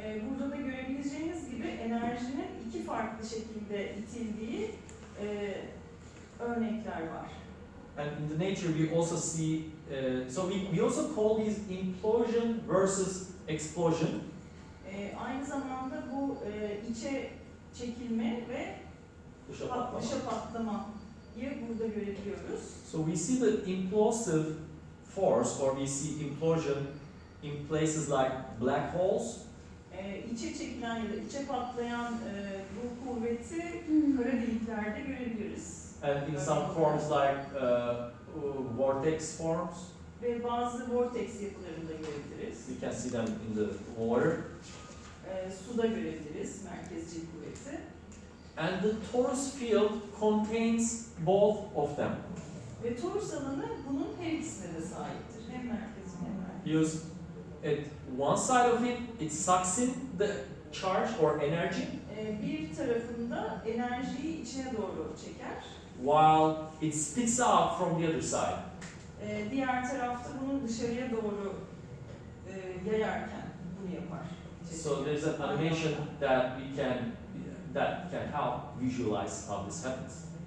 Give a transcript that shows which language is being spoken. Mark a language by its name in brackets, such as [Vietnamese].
[Turkish] Burada da görebileceğiniz gibi enerjinin iki farklı şekilde itildiği örnekler var. [English] And in the nature we also see, so we also call these implosion versus explosion. [Turkish] Aynı zamanda bu içe çekilme ve dışa patlamayı burada görebiliyoruz. [English] So we see the implosive force, or we see implosion in places like black holes. [Turkish] İçe çekilen ya da içe patlayan bu kuvveti kara deliklerde görebiliriz. [English] And in some forms like vortex forms. [Turkish] Ve bazı vortex yapılarında görebiliriz. [English] We can see them in the water. [Turkish] Suda görebiliriz merkezcil kuvveti. [English] And the torus field contains both of them. [Turkish] Ve torus alanı bunun her ikisine de sahiptir. Hem merkezcil hem merkezcil. [English] Because at one side of it sucks in the charge or energy. [Turkish] Bir tarafında enerjiyi içine doğru çeker. [English] While it spits out from the other side. [Turkish] Diğer tarafta bunu dışarıya doğru yayarken bunu yapar. [English] So there's an animation that can help visualize how this happens.